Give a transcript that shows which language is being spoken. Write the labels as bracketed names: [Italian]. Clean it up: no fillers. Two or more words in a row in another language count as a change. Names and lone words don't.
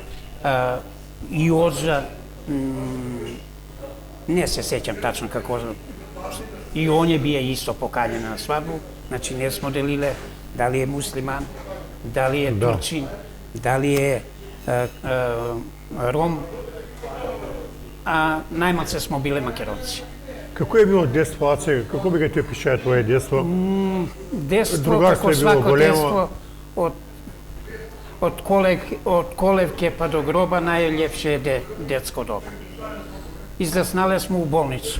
[Serbian] I Ođa, ne se sećam tačno kako, i on je bio isto pokaljen na svadbu, znači ne smo delile da li je musliman, da li je Turčin, da li je Rom, a najmanje smo bile Makedonci. [Macedonian] Како е било детство, Аце? Како би ga ти опишае твое детство? Детство, како свако детство, [Serbian] од колевке па до гроба, најлепше е детско доба. Израснале смо у болницу.